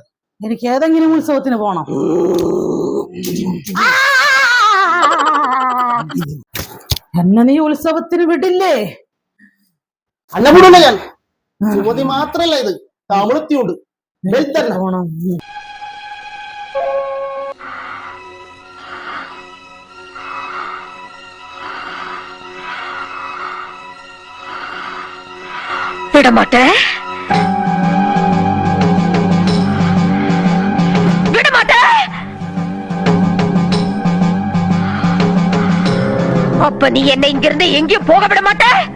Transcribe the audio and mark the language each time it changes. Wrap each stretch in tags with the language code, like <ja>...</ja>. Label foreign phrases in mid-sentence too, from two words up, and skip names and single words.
<ml>എനിക്ക് ഏതെങ്കിലും ഉത്സവത്തിന് പോണം. എന്നെ നീ ഉത്സവത്തിന് വിടില്ലേ? അല്ല വിടൂല ഞാൻ. സുമതി മാത്രല്ല ഇത്, തമിഴത്തിയുണ്ട്. പോണം.</ml> <ta>விடமாட்டேன். அப்ப நீ என்ன இங்கிருந்து எங்கேயும் போக விட மாட்ட?</ta>